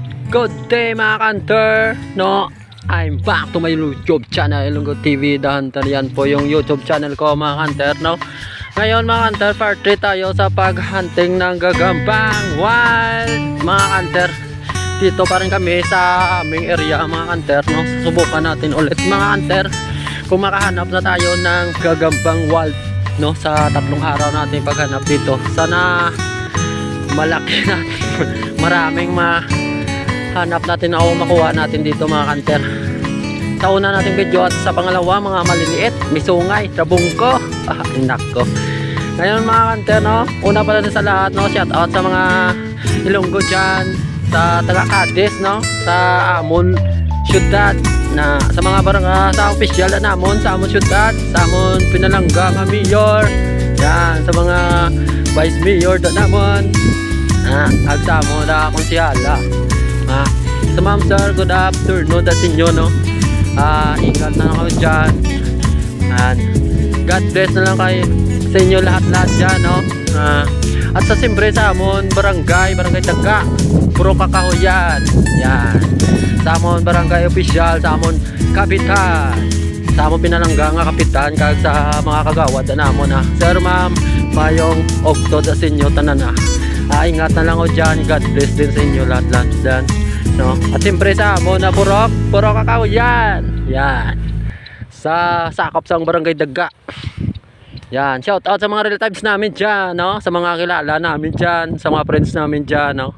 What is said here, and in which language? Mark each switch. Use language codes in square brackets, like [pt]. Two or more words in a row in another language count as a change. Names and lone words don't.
[en] Good day [tl] mga kanter, no? [en] I'm back to my YouTube channel, Ilonggo TV The Hunter. [tl] Yan po yung [en] YouTube channel [tl] ko mga kanter, no? Ngayon mga kanter, part 3 tayo sa paghunting ng gagambang wild mga kanter. Dito pa rin kami sa aming area mga kanter, no? Subukan natin ulit mga kanter kung makahanap na tayo ng gagambang wild, no? Sa 3 araw natin paghanap dito. Sana malaki natin maraming hanap natin o makuha natin dito mga kanter. Sa una nating video at sa pangalawa mga maliliit, misungay, trabungko, nako. Ngayon mga kanter, no, una pala sa lahat, [hil] no, [en] shout out [hil] sa mga Ilonggo dyan, sa taga Cadiz, no, sa Amon Syudad, na sa mga barangay, sa official na namon, sa Amon Syudad, sa Amon Pinalangga nga mayor, yan, sa mga vice mayor na namon, agsamo na konsyala. [en] So ma'am sir, good afternoon [hil] sa inyo, no. [tl] Ingat na lang kayo dyan, [en] and God bless [tl] na lang kayo sa inyo lahat dyan, no. [hil] At sa siyempre sa amon barangay Daga, puro kakahuyan, yan, sa amon barangay official, sa amon kapitan, sa amon Pinalangga nga kapitan, kag sa mga kagawad na namon, sir ma'am, mayong ogtod sa inyo tanan, [tl] ingat na lang ko dyan. [en] God bless [tl] din sa inyo lahat dyan, no? At siyempre sa amon na puro kakahuyan, yan, sa sakop sa barangay Daga, yan, [en] shout out [tl] sa mga relatives namin dyan, no? Sa mga kilala namin dyan, sa mga friends namin dyan, no?